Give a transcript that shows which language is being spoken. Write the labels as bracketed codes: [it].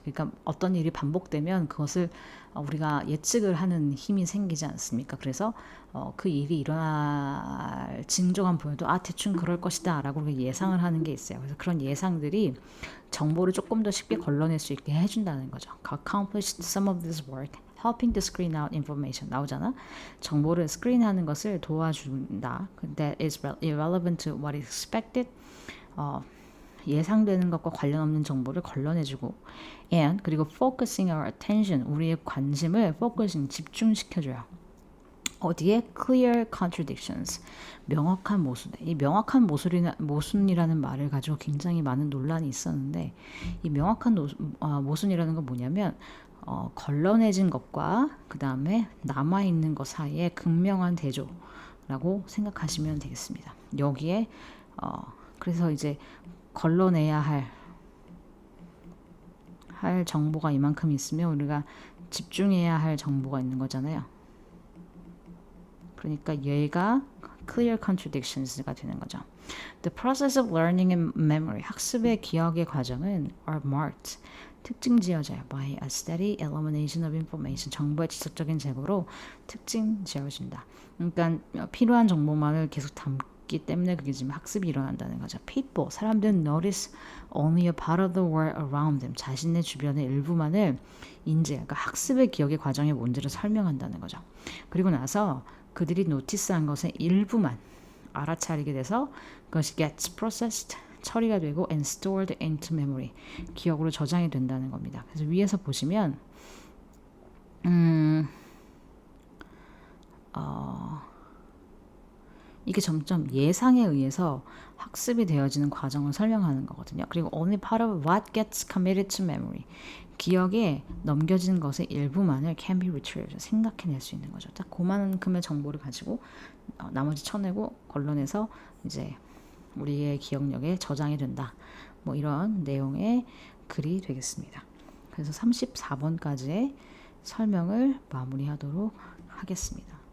[ko] 그러니까 어떤 일이 반복되면 그것을 우리가 예측을 하는 힘이 생기지 않습니까? 그래서 그 일이 일어날 징조가 보여도 대충 그럴 것이다 라고 예상을 하는 게 있어요. 그래서 그런 예상들이 정보를 조금 더 쉽게 걸러낼 수 있게 해준다는 거죠. [en] Accomplished some of this work, helping to screen out information, [ko] 나오잖아. 정보를 스크린하는 것을 도와준다. [en] That is irrelevant to what is expected. [ko] 예상되는 것과 관련 없는 정보를 걸러내주고, and 그리고 [en] focusing our attention, [ko] 우리의 관심을 focusing, 집중시켜줘요. 어디에? [en] clear contradictions, [ko] 명확한 모순. 이 명확한 모순이라는 말을 가지고 굉장히 많은 논란이 있었는데, 이 명확한 모순이라는 건 뭐냐면 걸러내진 것과 그 다음에 남아있는 것 사이에 극명한 대조라고 생각하시면 되겠습니다. 여기에 그래서 이제 걸러내야 할 정보가 이만큼 있으면 우리가 집중해야 할 정보가 있는 거잖아요. 그러니까 얘가 clear contradictions가 되는 거죠. [en] The process of learning and memory, [ko] 학습의 기억의 과정은 [en] are marked, [ko] 특징 지어져요. [en] by a steady elimination of information, [ko] 정보의 지속적인 제거로 특징 지어진다. 그러니까 필요한 정보만을 계속 담기 때문에 그게 지금 학습이 일어난다는 거죠. People, 사람들은 [en] notice only a part of the world around them, [ko] 자신의 주변의 일부만을 그러니까 학습의 기억의 과정의 뭔지를 설명한다는 거죠. 그리고 나서 그들이 노티스한 것의 일부만 알아차리게 돼서 그것이 [en] gets processed, [ko] 처리가 되고 [en] and stored into memory, [ko] 기억으로 저장이 된다는 겁니다. 그래서 위에서 보시면 이게 점점 예상에 의해서 학습이 되어지는 과정을 설명하는 거거든요. [en] 그리고 only part of what gets committed to memory, [ko] 기억에 넘겨진 것의 일부만을 [en] can be retrieved, [ko] 생각해낼 수 있는 거죠. 딱 그만큼의 정보를 가지고 나머지 쳐내고 걸러내서 이제 우리의 기억력에 저장이 된다. 뭐 이런 내용의 글이 되겠습니다. 그래서 34번까지의 설명을 마무리하도록 하겠습니다.